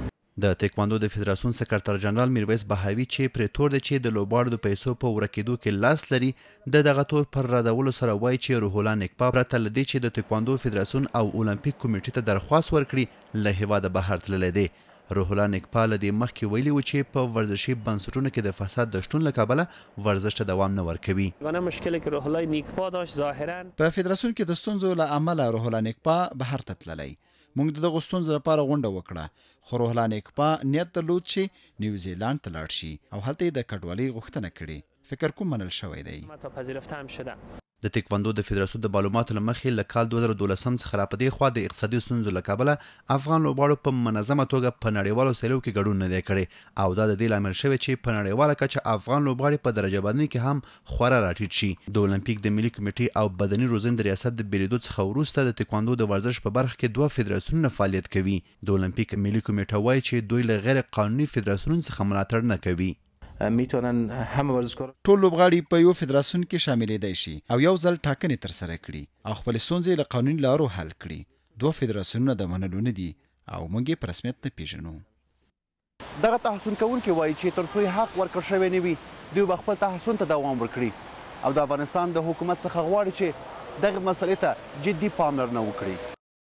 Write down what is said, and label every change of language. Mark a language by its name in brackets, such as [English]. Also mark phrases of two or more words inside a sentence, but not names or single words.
[Pashto] د تکواندو د فدراسیون سکرټر جنرال میرویس بهاوي چې پرې تور دی چې د لوبغاړو د پیسو په ورکېدو کې لاس لري د دغه تور پر ردولو سره وایي چې روح الله نیکپا پرته له دې چې د تکواندو فدراسیون او اولمپیک کمیټې ته درخواست ورکړي له هېواده بهر تللی دی. روح الله نیکپا له دې مخکې ویلي و چې په ورزشي بنسټونو کې د فساد د شتون له کبله ورزش ته دوام نه ورکوي. [Persian] مشکلی که روح الله نیکپا داشت ظاهرا [Pashto] په فدراسیون کې د ستونزو له امله روح الله نیکپا بهر ته تللی. موږ دغه ستونزو لپاره غونډه وکړه خو روح الله نیکپا نیت درلود چې نیوزیلند ته لاړ شي او هلته یې د کډوالۍ غوښتنه کړې. فکر کوم منل شوی دی. د تکواندو د فدراسیون د معلوماتو له مخې له کال 2012 څخه راپدې خوا د اقتصادي ستونزو له کبله افغان لوبغاړو په منظمه توګه په نړیوالو سیالیو کې ګډون نه دی کړی او دا د دې لامل شوی چې په نړیواله کچه افغان لوبغاړي په درجه بندۍ کې هم خورا راټیټ شي. د اولمپیک د ملي کمیټې او بدني روزنې د ریاست د بیلیدو څخه وروسته د تکواندو د ورزش په برخه کې 2 فدراسیونونه فعالیت کوي. د اولمپیک ملي کمیټه وایي چې دوی له غیر قانوني فدراسیونونو څخه ملاتړ نه کوي. [Persian] میتونن همه ورزشکار [Pashto] ټول لوبغاړي په یو فدراسیون کې شاملېدای شي او یو ځل ټاکنې ترسره کړي او خپل ستونزې له قانوني لارو حل کړي. 2 فدراسیونونه د منلو نه دي او موږ یې په رسمیت نه پیژنو. دغه تحصن کوونکي وایي چې تر څو یې حق ورکړل شوی نه وي دوی به خپل تحصن ته دوام ورکړي او د افغانستان د حکومت څخه غواړي چې دغه مسلې ته جدي پاملرنه وکړي.